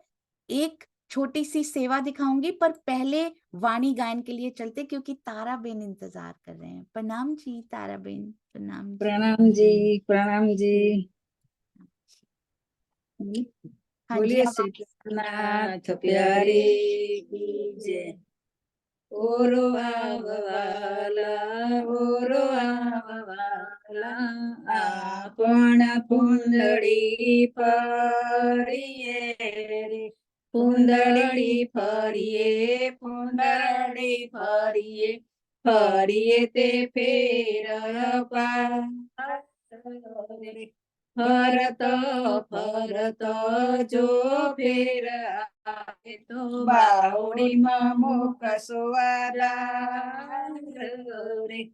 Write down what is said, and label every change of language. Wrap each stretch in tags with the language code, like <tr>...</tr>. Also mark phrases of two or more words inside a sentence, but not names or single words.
<hi>एक छोटी सी सेवा दिखाऊंगी, पर पहले वाणी गायन के लिए चलते क्योंकि तारा बेन इंतजार कर रहे हैं। प्रणाम जी तारा बेन। प्रणाम जी। प्रणाम जी। प्रणाम जी। हाँ जी बोलिए अब श्री कृष्णनाथ प्यारे की जय।</hi> <gu>ઓરો આવવાળા, ઓરો આવવાળા, આપણ પુંડડી ફરિયે રે, પુંડડી ફરિયે, પુંડડી ફરિયે, ફરિયે તે ફેર પાર રે। ફરત ફરત જો ફેર આએ તો બાવડી મુખ સુવાળા રે।</gu>